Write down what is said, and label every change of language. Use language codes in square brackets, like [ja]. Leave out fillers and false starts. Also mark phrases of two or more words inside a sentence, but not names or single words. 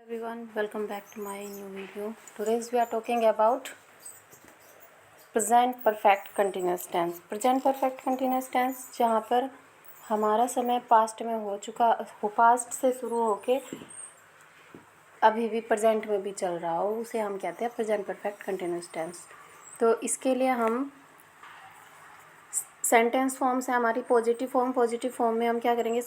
[en] Everyone, welcome back to my new video. Today we are talking about present perfect continuous tense. Present perfect continuous tense [hi] जहाँ पर हमारा समय पास्ट में हो चुका हो, पास्ट से शुरू होके अभी भी प्रेजेंट में भी चल रहा हो, उसे हम कहते हैं [en] present perfect continuous tense. [hi] तो इसके लिए हम [en] sentence form [hi] से हमारी [en] positive form [hi] में हम क्या करेंगे।